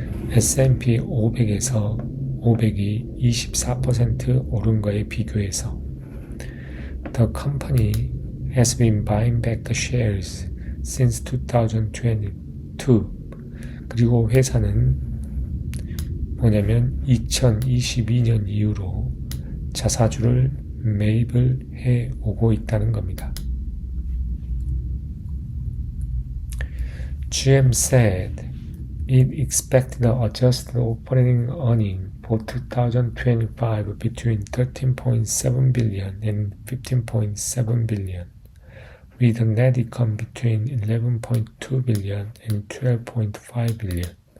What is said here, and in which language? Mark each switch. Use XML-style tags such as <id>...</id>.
<ko>S&P 500이 24% 오른 거에 비교해서</ko> <en>The company has been buying back the shares since 2022.</en> <ko>그리고 회사는 뭐냐면 2022년 이후로 자사주를 매입을 해오고 있다는 겁니다.</ko> <en>GM said it expected the adjusted operating earning for 2025 between 13.7 billion and 15.7 billion, with a net income between 11.2 billion and 12.5 billion.</en>